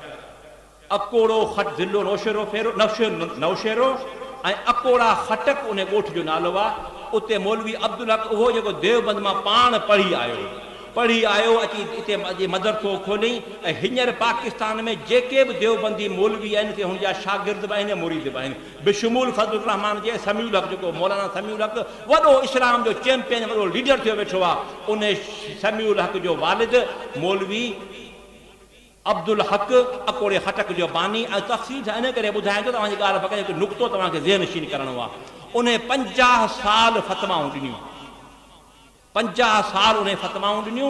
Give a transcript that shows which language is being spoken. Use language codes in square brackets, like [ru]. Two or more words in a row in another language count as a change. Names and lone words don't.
[sd] अकोड़ो खट ज़िलो नौशेरो ऐं अकोड़ा खटक उन ॻोठ जो नालो आहे। उते मौलवी अब्दुल हक, उहो जेको देवबंद मां पाण पढ़ी आयो अची हिते मदरसो खोलियईं। ऐं हींअर पाकिस्तान में जेके बि देवबंदी मौलवी आहिनि ते हुनजा शागिर्द बि आहिनि, मुरीद बि आहिनि, बिशमूल फज़लुर रहमान जे समीउल हक, जेको मौलाना समीउल हक वॾो इस्लाम जो चैंपियन, वॾो लीडर थियो वेठो आहे। उन समीउल हक जो वालिद मौलवी अब्दुल हक अकोड़े खटक जो बानी। ऐं तफ़सील सां इन करे ॿुधायां थो, तव्हांजी ॻाल्हि पकड़े हिकु नुक़्तो तव्हांखे ज़हनशीन करिणो आहे। उन 50 साल फ़तवाऊं ॾिनियूं, 50 साल उन फ़तवाऊं ॾिनियूं।